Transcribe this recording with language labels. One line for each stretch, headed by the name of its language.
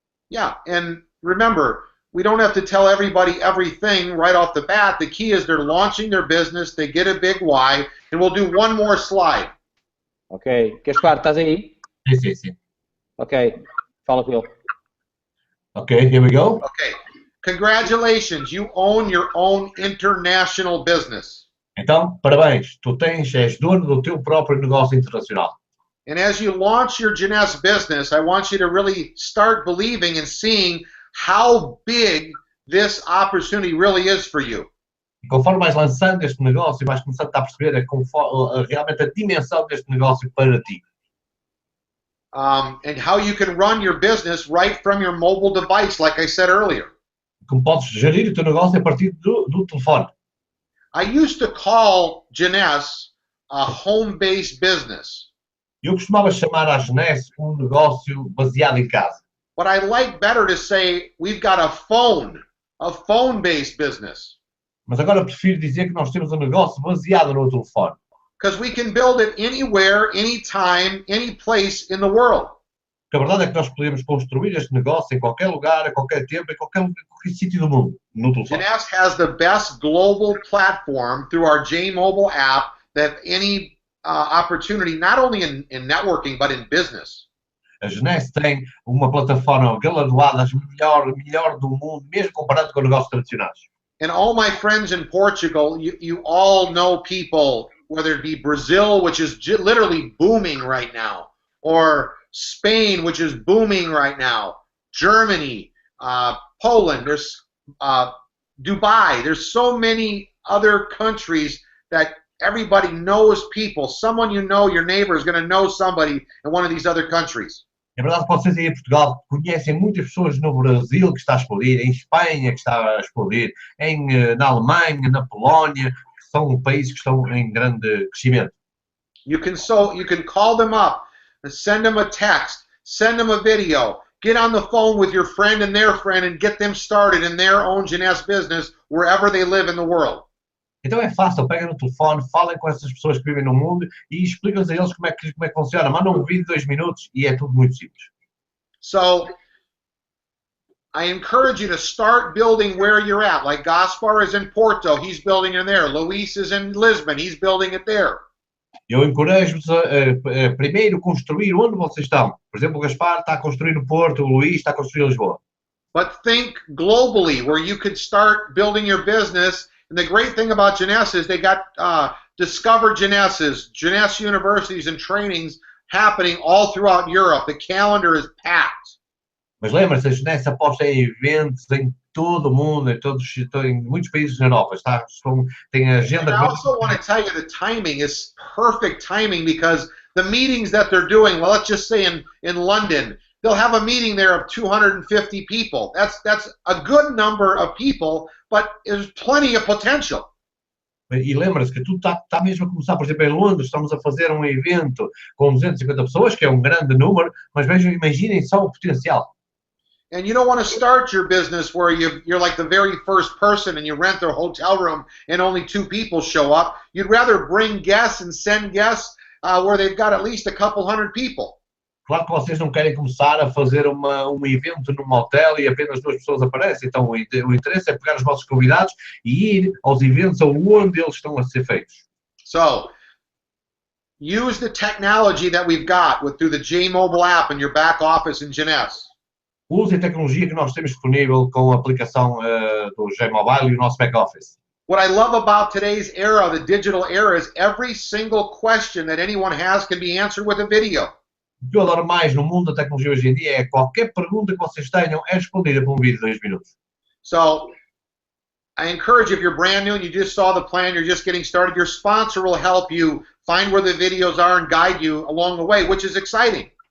English: Yeah, and remember, we don't have to tell everybody everything right off the bat. The key is they're launching their business, they get a big why, and we'll do one more slide.
Portuguese: Ok. Gaspar, estás aí? Sim. Ok. Fala com ele.
English: Okay, here we go. Okay. Congratulations, you own your own international business.
Portuguese: Então, parabéns, és dono do teu próprio negócio internacional.
English: And as you launch your JEUNESSE business, I want you to really start believing and seeing how big this opportunity really is for you.
Portuguese: E conforme vais lançando este negócio, vais começando a perceber realmente a dimensão deste negócio para ti.
English: And how you can run your business right from your mobile device, like I said earlier.
Portuguese: Como podes gerir o teu negócio a partir do telefone.
English: I used to call JEUNESSE a home-based business.
Portuguese: Eu costumava chamar a JEUNESSE negócio baseado em casa.
English: But I like better to say we've got a phone-based business.
Portuguese: Mas agora prefiro dizer que nós temos um negócio baseado no telefone.
English: Because we can build it anywhere, anytime, any place in the world.
Portuguese: Porque a verdade é que nós podemos construir este negócio em qualquer lugar, a qualquer tempo, em qualquer sítio do mundo, no telefone.
English: JEUNESSE has the best global platform through our JMobile app that any opportunity, not only in networking, but in business.
Portuguese: A JEUNESSE tem uma plataforma galardoada, melhor do mundo, mesmo comparado com negócios tradicionais.
English: And all my friends in Portugal, you all know people, whether it be Brazil, which is literally booming right now, or Spain, which is booming right now, Germany, Poland, there's Dubai. There's so many other countries that everybody knows people. Someone you know, your neighbor, is going to know somebody in one of these other countries.
Portuguese: É verdade que vocês aí em Portugal conhecem muitas pessoas no Brasil que está a explodir, em Espanha que está a explodir, na Alemanha, na Polónia, que são países que estão em grande crescimento.
English: You can call them up, and send them a text, send them a video, get on the phone with your friend and get them started in their own jeunesse business wherever they live in the world.
Portuguese: Então é fácil, pega no telefone, falem com essas pessoas que vivem no mundo e explicam-lhes a eles como é que funciona. Mandam um vídeo de 2 minutos e é tudo muito simples.
English: So, I encourage you to start building where you're at. Like Gaspar is in Porto, he's building it there. Luis is in Lisbon, he's building it there.
Portuguese: Eu encorajo-vos a primeiro construir onde vocês estão. Por exemplo, o Gaspar está a construir no Porto, o Luís está a construir em Lisboa.
English: But think globally, where you could start building your business. And the great thing about Jeunesse is they got Discover Jeunesse universities and trainings happening all throughout Europe. The calendar is packed.
Portuguese: Mas lembra-se, a Jeunesse aposta em eventos em todo o mundo, em muitos países da Europa. Tem a agenda.
English: And I also want to tell you the timing is perfect timing because the meetings that they're doing, well, let's just say in London, they'll have a meeting there of 250 people. That's a good number of people, but there's plenty of potential.
Portuguese: E lembra-se que tudo está mesmo a começar. Por exemplo, em Londres estamos a fazer um evento com 250 pessoas, que é um grande número, mas vejam, imaginem só o potencial.
English: And you don't want to start your business where you're like the very first person and you rent a hotel room and only 2 people show up. You'd rather bring guests and send guests where they've got at least a couple hundred people.
Portuguese: Claro que vocês não querem começar a fazer um evento num hotel e apenas 2 pessoas aparecem. Então o interesse é pegar os vossos convidados e ir aos eventos onde eles estão a ser feitos.
English: So, use the technology that we've got through the J Mobile app in your back office in Jeunesse.
Portuguese: Use a tecnologia que nós temos disponível com a aplicação do J Mobile e o nosso back office.
English: What I love about today's era, the digital era, is every single question that anyone has can be answered with a video.
Portuguese: O que eu adoro mais no mundo da tecnologia hoje em dia é qualquer pergunta que vocês tenham é respondida por um vídeo de 2 minutos.
English: So, I encourage, if you're brand new and you just saw the plan, you're just getting started, your sponsor will help you find where the videos are and guide you along the way, which is exciting.